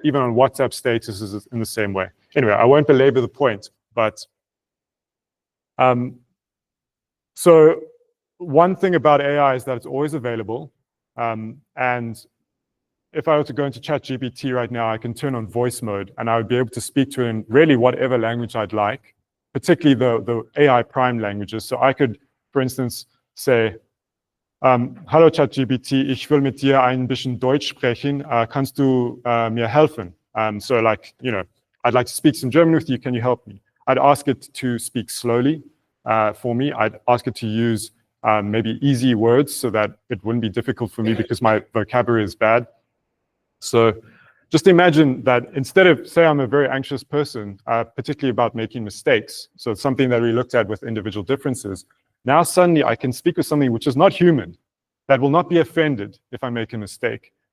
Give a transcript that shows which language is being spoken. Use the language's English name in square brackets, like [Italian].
[English] Even on WhatsApp statuses is in the same way. Anyway, I won't belabor the point, but so one thing about AI is that it's always available. And if I were to go into ChatGPT right now, I can turn on voice mode and I would be able to speak to it in really whatever language I'd like, particularly the AI prime languages. So I could, for instance, say, [German] Hallo ChatGPT, ich will mit dir ein bisschen Deutsch sprechen. Kannst du mir helfen? [English] So I'd like to speak some German with you. Can you help me? I'd ask it to speak slowly for me. I'd ask it to use maybe easy words so that it wouldn't be difficult for me because my vocabulary is bad. So just imagine that instead of, say I'm a very anxious person, particularly about making mistakes, so it's something that we looked at with individual differences, now suddenly I can speak with something which is not human, that will not be offended if I make a mistake.